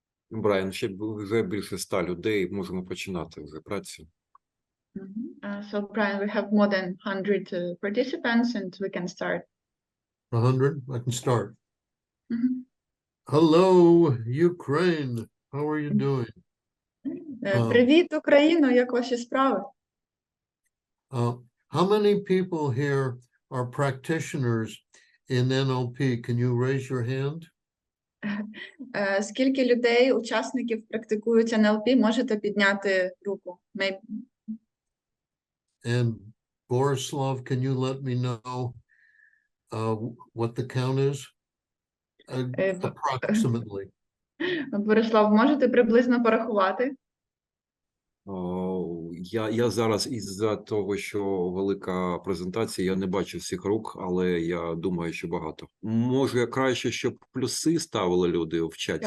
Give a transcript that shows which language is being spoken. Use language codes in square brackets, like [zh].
[uk] Брайан, ще вже більше 100 людей, можемо починати вже працю. [en] So, Brian, we have more than 100 participants, and we can start. 100? I can start. Mhm. Hello, Ukraine. How are you doing? [uk] Привіт, Україно, як ваші справи? [en] How many people here are practitioners in NLP? Can you raise your hand? [uk] Скільки людей, учасників практикують НЛП? Можете підняти руку? [en] And Borislav, can you let me know what the count is? Approximately. [uk] Борислав, можете приблизно порахувати? Я зараз із-за того, що велика презентація, я не бачу всіх рук, але я думаю, що багато. Може, краще, щоб плюси ставили люди в чаті?